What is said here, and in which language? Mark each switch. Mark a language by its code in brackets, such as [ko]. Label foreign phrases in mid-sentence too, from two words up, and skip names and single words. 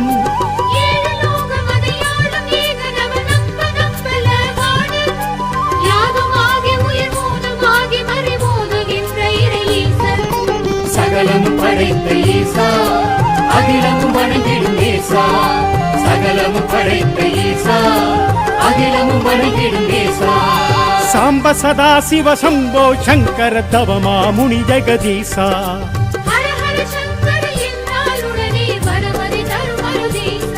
[ta] ஏழு லோகம் அதையாளும் ஏகனவன் நம்ப நம்பல வாடு யாகமாகி உயிர் மூலமாகி மறைமோதுகின்ற இறை ஈசன் சகலமும் படைத்த ஈசா அகிலமும் வணங்கிடும் ஏசா சகலமும் படைத்த ஈசா அகிலமும் வணங்கிடும் ஏசா [sa] సాంబ సదా శివ శంభో శంకర తవ మాముని జగదీశా [ta] ஹர ஹர சங்கர என்றாலுடனே வரமதி தருமருதீசா